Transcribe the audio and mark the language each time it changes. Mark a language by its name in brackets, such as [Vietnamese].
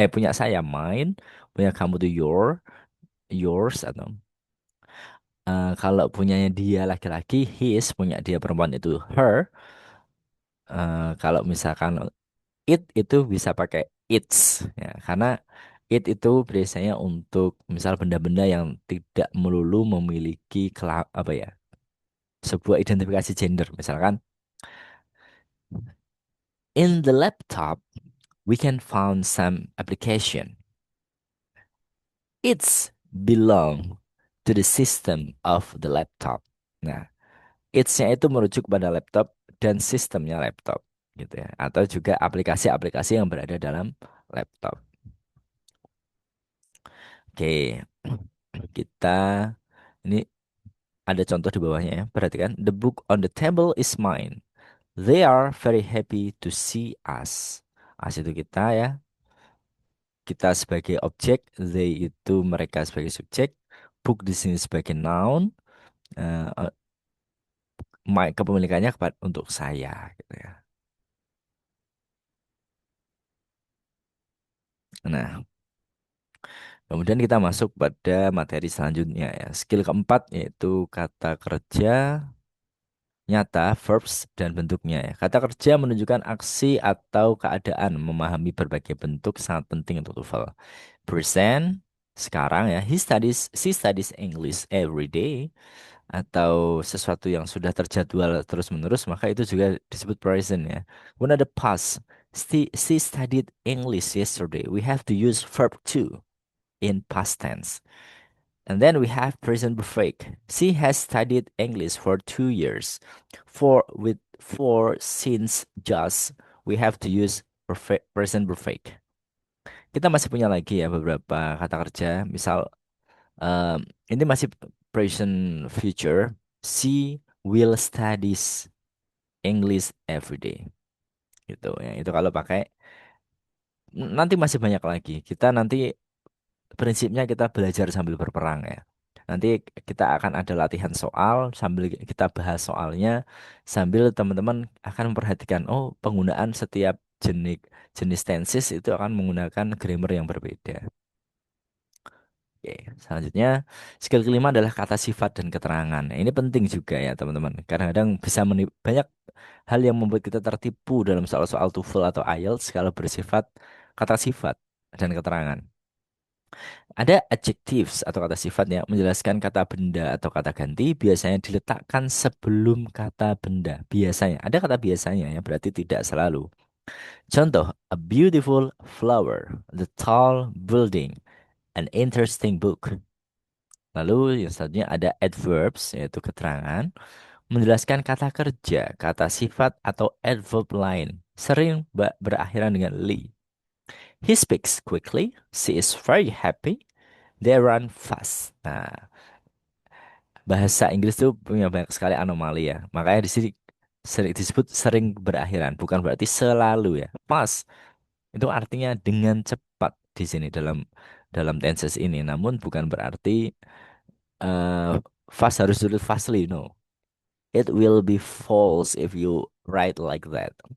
[Indonesian] Punya saya mine, punya kamu itu yours atau kalau punyanya dia laki-laki his, punya dia perempuan itu her. Kalau misalkan it itu bisa pakai its ya, karena it itu biasanya untuk misal benda-benda yang tidak melulu memiliki apa ya, sebuah identifikasi gender. [English] Misalkan in the laptop we can found some application. It's belong to the system of the laptop. [Indonesian] Nah, its-nya itu merujuk pada laptop dan sistemnya laptop gitu ya. Atau juga aplikasi-aplikasi yang berada dalam laptop. Oke, kita ini ada contoh di bawahnya ya. Perhatikan, [English] the book on the table is mine. They are very happy to see us. [Indonesian] Us itu kita ya. Kita sebagai objek, they itu mereka sebagai subjek. Book di sini sebagai noun. Eh, kepemilikannya untuk saya gitu ya. Nah, kemudian kita masuk pada materi selanjutnya ya. Skill keempat yaitu kata kerja nyata, verbs, dan bentuknya ya. Kata kerja menunjukkan aksi atau keadaan. Memahami berbagai bentuk sangat penting untuk TOEFL. Present, sekarang ya. [English] She studies English every day. [Indonesian] Atau sesuatu yang sudah terjadwal terus-menerus, maka itu juga disebut present ya. [English] When [Indonesian] ada [English] past, she studied English yesterday. We have to use verb to in past tense. And then we have present perfect. She has studied English for 2 years. For since just we have to use present perfect. [Indonesian] Kita masih punya lagi ya beberapa kata kerja. Misal um, ini masih present future. [English] She will studies English every day. [Indonesian] Gitu ya. Itu kalau pakai nanti masih banyak lagi. Kita nanti prinsipnya kita belajar sambil berperang ya. Nanti kita akan ada latihan soal sambil kita bahas soalnya, sambil teman-teman akan memperhatikan, oh penggunaan setiap jenis jenis tenses itu akan menggunakan grammar yang berbeda. Oke, selanjutnya skill kelima adalah kata sifat dan keterangan. Nah, ini penting juga ya teman-teman. Kadang-kadang bisa banyak hal yang membuat kita tertipu dalam soal-soal TOEFL atau IELTS kalau bersifat kata sifat dan keterangan. Ada adjectives atau kata sifat yang menjelaskan kata benda atau kata ganti, biasanya diletakkan sebelum kata benda. Biasanya, ada kata biasanya ya, berarti tidak selalu. Contoh, [English] a beautiful flower, the tall building, an interesting book. [Indonesian] Lalu yang selanjutnya ada adverbs, yaitu keterangan, menjelaskan kata kerja, kata sifat atau adverb lain. Sering berakhiran dengan li. [English] He speaks quickly, she is very happy, they run fast. [Indonesian] Nah, bahasa Inggris itu punya banyak sekali anomali ya. Makanya di sini sering disebut sering berakhiran, bukan berarti selalu ya. Fast itu artinya dengan cepat di sini dalam dalam tenses ini. Namun bukan berarti fast harus dulu fastly, no. [English] It will be false if you write like that.